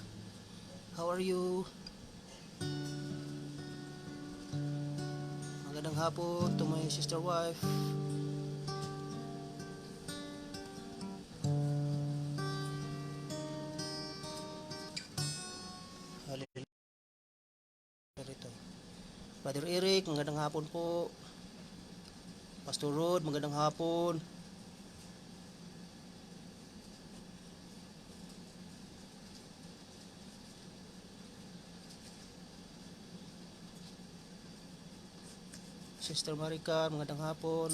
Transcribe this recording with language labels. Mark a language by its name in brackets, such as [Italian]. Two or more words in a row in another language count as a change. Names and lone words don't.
[English] How are you? [Filipino] Magandang hapon [English] to my sister wife. Hallelujah. [Filipino] Brother Eric, magandang hapon po. Pastor Rod, magandang hapon. Sister Marika, magandang hapon.